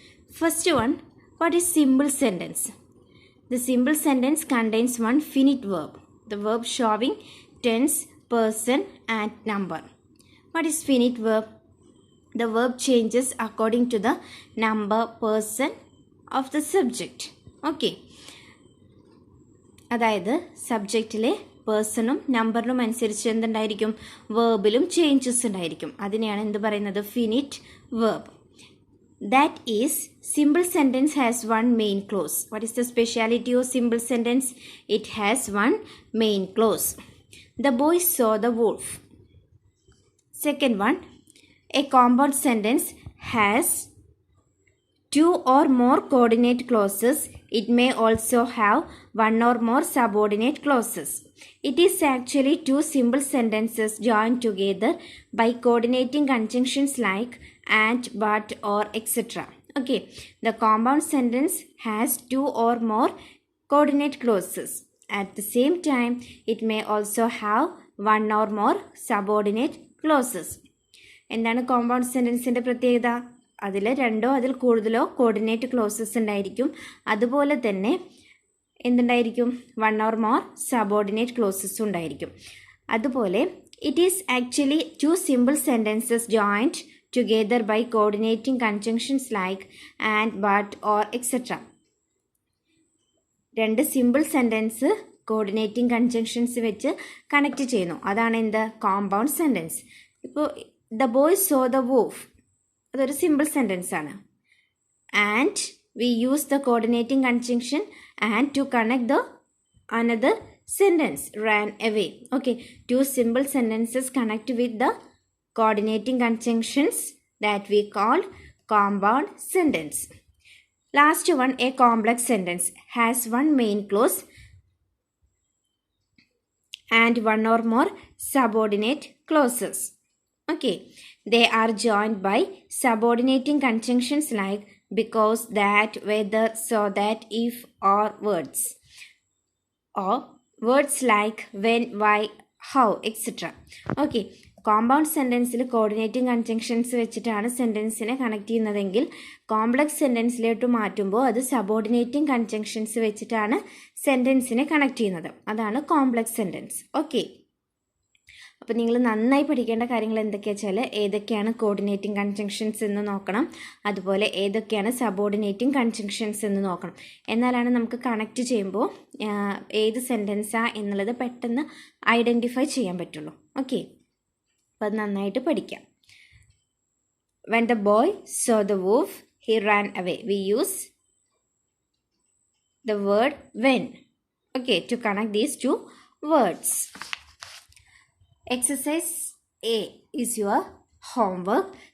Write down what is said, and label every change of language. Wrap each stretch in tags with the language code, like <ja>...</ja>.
<en>First one, what is simple sentence? The simple sentence contains one finite verb. The verb showing tense, person and number. What is finite verb? The verb changes according to the number, person of the subject. Okay.</en> <ml>അതായത് സബ്ജക്റ്റിലെ പേഴ്സണും നമ്പറിനും അനുസരിച്ച് എന്തുണ്ടായിരിക്കും, വേർബിലും changes ഉണ്ടായിരിക്കും. അതിനെയാണ് എന്ത് പറയുന്നത്, finite verb.</ml> <en>That is, simple sentence has one main clause. What is the speciality of simple sentence? It has one main clause. The boy saw the wolf. Second one, a compound sentence has two or more coordinate clauses. It may also have one or more subordinate clauses. It is actually two simple sentences joined together by coordinating conjunctions like and, but, or, etc. Okay, the compound sentence has two or more coordinate clauses. At the same time, it may also have one or more subordinate clauses.</en> <ml>എന്താണ് compound സെൻറ്റൻസിൻ്റെ പ്രത്യേകത? അതിൽ രണ്ടോ അതിൽ കൂടുതലോ coordinate closes ഉണ്ടായിരിക്കും. അതുപോലെ തന്നെ എന്തുണ്ടായിരിക്കും,</ml> <en>one or more</en> <ml>subordinate ക്ലോസസും ഉണ്ടായിരിക്കും.</ml> <en>അതുപോലെ it is actually two simple sentences joined together by coordinating conjunctions like and, but, or, etcetera.</en> <ml>രണ്ട് സിമ്പിൾ സെൻറ്റൻസ് കോർഡിനേറ്റിംഗ് കൺജങ്ഷൻസ് വെച്ച് കണക്ട് ചെയ്യുന്നു. അതാണ് എന്ത്, കോമ്പൗണ്ട് സെൻറ്റൻസ്. ഇപ്പോൾ</ml> <en>the boy saw the wolf,</en> <ml>അതൊരു simple sentence ആണ്.</ml> <en>And we use the coordinating conjunction and to connect the another sentence, ran away. Okay, two simple sentences connect with the coordinating conjunctions that we call compound sentence. Last one, a complex sentence has one main clause and one or more subordinate clauses. Okay, they are joined by subordinating conjunctions like because, that, whether, so that, if, or words. Or words like when, why, how, etc.</en> <ml>Okay, compound സെൻറ്റൻസിൽ coordinating conjunctions വെച്ചിട്ടാണ് സെൻറ്റൻസിനെ connect ചെയ്യുന്നതെങ്കിൽ complex സെൻറ്റൻസിലോട്ട് മാറ്റുമ്പോൾ അത് subordinating conjunctions വെച്ചിട്ടാണ് സെൻറ്റൻസിനെ connect ചെയ്യുന്നത്. അതാണ് complex sentence. Okay, അപ്പോൾ നിങ്ങൾ നന്നായി പഠിക്കേണ്ട കാര്യങ്ങൾ എന്തൊക്കെയാണെന്ന് വെച്ചാൽ ഏതൊക്കെയാണ് കോർഡിനേറ്റിംഗ് കൺജങ്ഷൻസ് എന്ന് നോക്കണം, അതുപോലെ ഏതൊക്കെയാണ് സബോർഡിനേറ്റിംഗ് കൺജങ്ഷൻസ് എന്ന് നോക്കണം. എന്നാലാണ് നമുക്ക് കണക്ട് ചെയ്യുമ്പോൾ ഏത് സെൻറ്റൻസാ എന്നുള്ളത് പെട്ടെന്ന് ഐഡൻറ്റിഫൈ ചെയ്യാൻ പറ്റുള്ളൂ. ഓക്കെ, അപ്പോൾ അത് നന്നായിട്ട് പഠിക്കാം.</ml> <en>When the boy saw the wolf, he ran away. We use the word when, okay, to connect these two words. Exercise A is your homework.</en>